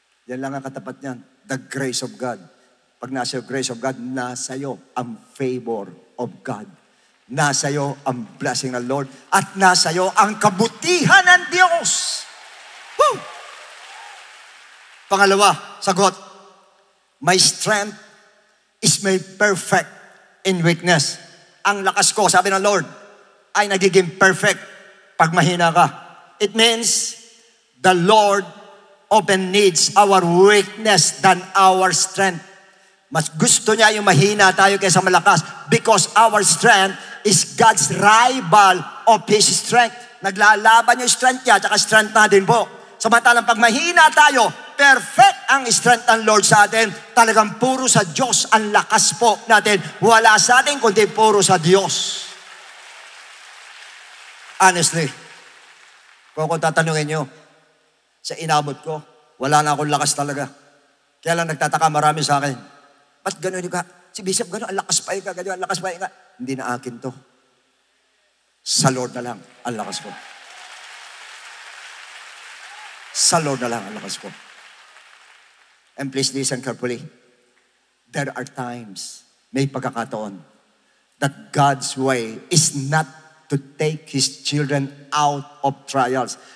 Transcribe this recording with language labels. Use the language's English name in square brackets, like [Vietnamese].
[Filipino] Yan lang ang katapat niyan. [English] The grace of God. [Filipino] Pag nasa yung grace of God, nasa iyo ang favor of God. Nasa iyo ang blessing ng Lord. At nasa iyo ang kabutihan ng Diyos. Woo! Pangalawa, sagot. [English] My strength is made perfect in weakness. [Filipino] Ang lakas ko, sabi ng Lord, ay nagiging perfect pag mahina ka. [English] It means the Lord often needs our weakness than our strength. [Filipino] Mas gusto niya yung mahina tayo kaysa malakas [English] because our strength is God's rival of His strength. [Filipino] Naglalaban yung strength niya at strength natin po. Samantalang pag mahina tayo, perfect ang strength ng Lord sa atin. Talagang puro sa Diyos ang lakas po natin. Wala sa atin kundi puro sa Diyos. Honestly, kung ako tatanungin nyo, sa inabot ko, wala na akong lakas talaga. Kaya lang nagtataka marami sa akin. Ba't gano'n ka? Si Bishop gano'n, ang lakas pa ka, gano'n, ang lakas pa ka. Hindi na akin to. Sa Lord na lang, ang lakas ko. Sa Lord na lang, ang lakas ko. [English] And please listen carefully. There are times, [Filipino] may pagkakataon, [English] that God's way is not to take His children out of trials.